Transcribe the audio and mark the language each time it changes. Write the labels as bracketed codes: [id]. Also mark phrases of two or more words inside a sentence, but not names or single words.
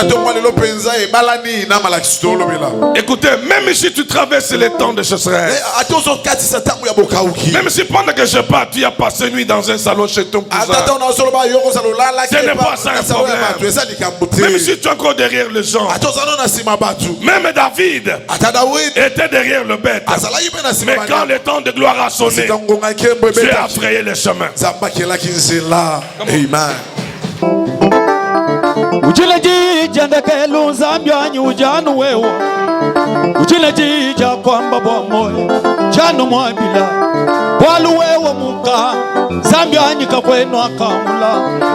[fr] Écoutez, même si tu traverses les temps de sécheresse, même si pendant que je pars, tu as passé nuit dans un salon chez ton cousin, ce n'est pas ça un problème. Même si tu es encore derrière les gens, même David était derrière le bête. Mais quand le temps de gloire a sonné, tu as frayé le chemin. Amen. [lua] Ujileji jandekelu zambianyi ujanu wewo. Ujileji kwamba bwa moyo janu mwabila. Walu wewo muka zambianyi kakwenu akamula.